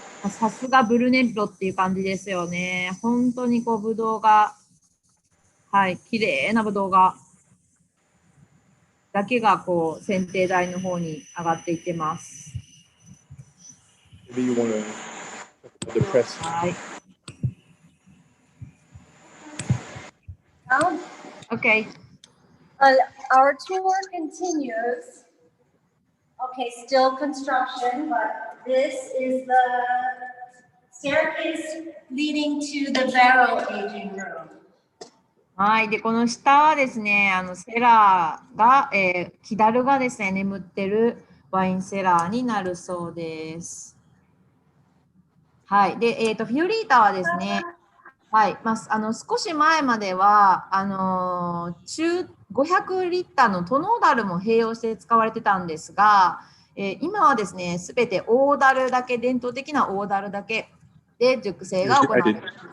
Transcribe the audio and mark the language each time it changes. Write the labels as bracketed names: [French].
[Japanese] さすがブルネッロっていう感じですよね。本当にぶどうが、はい、綺麗なぶどうが、だけが剪定台の方に上がっていってます。 [English] Maybe you want to the press. [Japanese] はい。 [English] Okay. Our tour continues. Okay, still construction, but this is the staircase leading to the barrel aging room. [Japanese] はい。で、この下はですね、セラーが、木だるがですね、眠ってるワインセラーになるそうです。はい。で、フィオリータはですね、はい。少し前までは、500リッターのトノーダルも併用して使われてたんですが、今はですね、すべて大ダルだけ、伝統的な大ダルだけで熟成が行われています。